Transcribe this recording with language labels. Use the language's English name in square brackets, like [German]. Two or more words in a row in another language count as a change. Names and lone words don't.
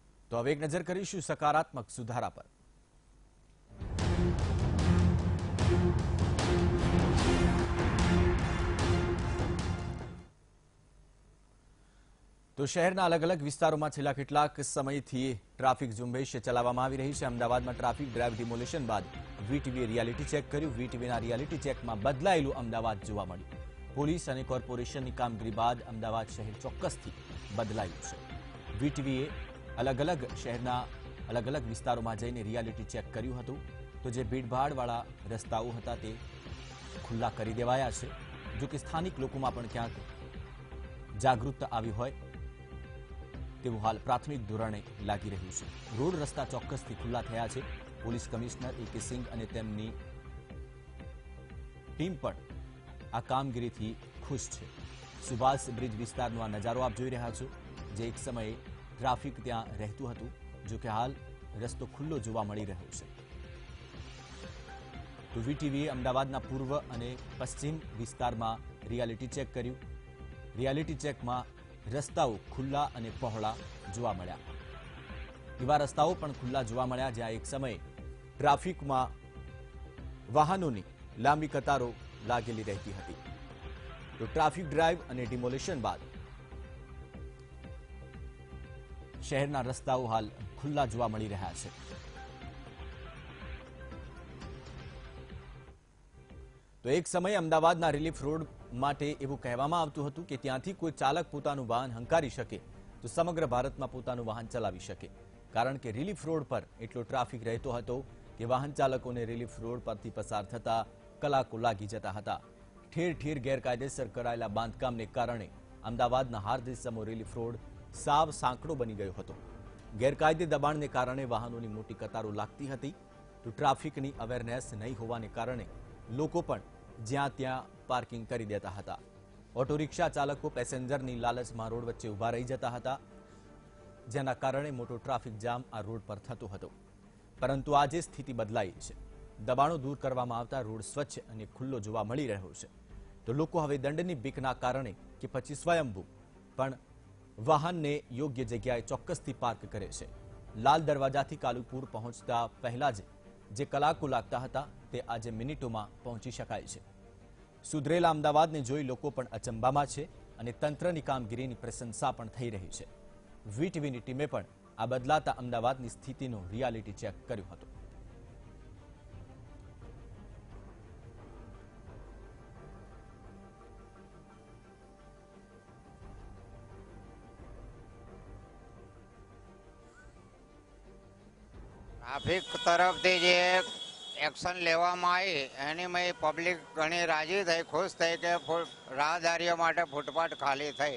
[Gujarati] તો હવે એક નજર કરીશું સકારાત્મક સુધારા પર। તો શહેરના અલગ અલગ વિસ્તારોમાં છેલ્લા કેટલાક સમયથી ટ્રાફિક ઝુંબેશ ચલાવવામાં આવી રહી છે। અમદાવાદમાં [English] traffic drive demolition [Gujarati] બાદ વીટીવીએ [English] reality check [Gujarati] કર્યું। વીટીવીના [English] reality check [Gujarati] બદલાયેલું અમદાવાદ જોવા મળ્યું। પોલીસ અને કોર્પોરેશનની કામગીરી બાદ અમદાવાદ શહેર ચોક્કસથી બદલાયું છે। વીટીવીએ અલગ અલગ શહેરના અલગ અલગ વિસ્તારોમાં જઈને [English] reality check [Gujarati] કર્યું હતું। તો જે ભીડભાડવાળા રસ્તાઓ હતા તે ખુલ્લા કરી દેવાયા છે। જો કે સ્થાનિક લોકોમાં પણ ક્યાંક જાગૃતતા આવી હોય તેવું હાલ પ્રાથમિક ધોરણે લાગી રહ્યું છે। રોડ રસ્તા ચોક્કસથી ખુલ્લા થયા છે। [English] police commissioner ए.के. [Gujarati] સિંહ અને તેમની ટીમ પણ આ કામગીરીથી ખુશ છે। સુભાષ બ્રિજ વિસ્તારનો આ નજારો આપ જોઈ રહ્યા છો, જે એક સમયે ટ્રાફિક ત્યાં રહેતું હતું, જો કે હાલ રસ્તો ખુલ્લો જોવા મળી રહ્યો છે। તો વીટીવીએ અમદાવાદના પૂર્વ અને પશ્ચિમ વિસ્તારમાં [English] reality check [Gujarati] कर्युं। [English] reality check [Gujarati] રસ્તાઓ ખુલ્લા અને પહોળા જોવા મળ્યા। એવા રસ્તાઓ પણ ખુલ્લા જોવા મળ્યા જ્યાં એક સમયે ટ્રાફિકમાં વાહનોની લાંબી કતારો લાગેલી રહેતી હતી। तो [English] traffic drive [Gujarati] અને ડિમોલિશન બાદ શહેરના રસ્તાઓ હાલ ખુલ્લા જોવા મળી રહ્યા છે। તો એક સમય અમદાવાદના રિલીફ રોડ માટે એવું કહેવામાં આવતું હતું કે ત્યાંથી કોઈ ચાલક પોતાનું વાહન હંકારી શકે તો સમગ્ર ભારતમાં પોતાનું વાહન ચલાવી શકે, કારણ કે રિલીફ રોડ પર એટલો ટ્રાફિક રહેતો હતો કે વાહન ચાલકોને રિલીફ રોડ પરથી પસાર થતા કલાકો લાગી જતા હતા। ઠેર ઠેર ગેરકાયદેસર કરાયેલા બાંધકામને કારણે અમદાવાદના હાર્દસમો રિલીફ રોડ સાવ સાંકડો બની ગયો હતો। ગેરકાયદે દબાણને કારણે વાહનોની મોટી કતારો લાગતી હતી। તો ટ્રાફિકની અવેરનેસ નહીં હોવાને કારણે લોકો પણ જ્યાં ત્યાં પાર્કિંગ કરી દેતા હતા। [English] auto rickshaw [Gujarati] ચાલકો પેસેન્જરની લાલચમાં રોડ વચ્ચે ઉભા રહી જતા હતા, જેના કારણે મોટો [English] traffic jam [Gujarati] આ રોડ પર થતો હતો। પરંતુ આજે સ્થિતિ બદલાઈ છે। દબાણો દૂર કરવામાં આવતા રોડ સ્વચ્છ અને ખુલ્લો જોવા મળી રહ્યો છે। તો લોકો હવે દંડની બીકના કારણે કે પછી સ્વયંભૂ પણ વાહનને યોગ્ય જગ્યાએ ચોક્કસથી પાર્ક કરે છે। લાલ દરવાજાથી કાલુપુર પહોંચતા પહેલા જે કલાકો લાગતા હતા તે આજે મિનિટોમાં પહોંચી શકાય છે। સુધરેલા અમદાવાદને જોઈ લોકો પણ અચંબામાં છે અને તંત્રની કામગીરીની પ્રશંસા પણ થઈ રહી છે। વીટીવીની ટીમે પણ આ બદલાતા અમદાવાદની સ્થિતિનો [English] reality check [Gujarati] કર્યો હતો। ટ્રાફિક તરફથી જે એક્શન લેવામાં આઈ એની મેં પબ્લિક ઘણી રાજી થઈ, ખુશ થઈ કે રાહદારીઓ માટે ફૂટપાથ ખાલી થઈ।